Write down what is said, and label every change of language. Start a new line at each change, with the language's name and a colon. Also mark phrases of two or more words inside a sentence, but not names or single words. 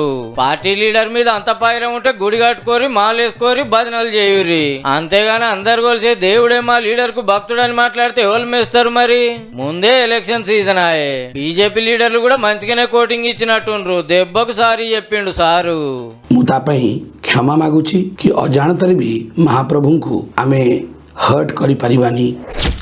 Telugu: పార్టీ లీడర్ మీద అంత పాయిరం ఉంటే గుడి కట్టుకోరి మాలేసుకోరి భజనలు చేయుర్రి. అంతేగాని అందరు కొలిసే దేవుడే మా లీడర్ కు భక్తుడని మాట్లాడితే ఎవరు మేస్తారు? మరి ముందే
English: election season
Telugu: ఆయే. బీజేపీ లీడర్లు కూడా మంచిగానే కోటింగ్ ఇచ్చినట్టుండ్రు. దెబ్బకు సారీ చెప్పిండు సారు.
Odia: ମୁଁ ତା ପାଇଁ କ୍ଷମା ମାଗୁଛି କି ଅଜାଣତରେ ବି ମହାପ୍ରଭୁଙ୍କୁ ଆମେ ହର୍ଟ କରିପାରିବାନି।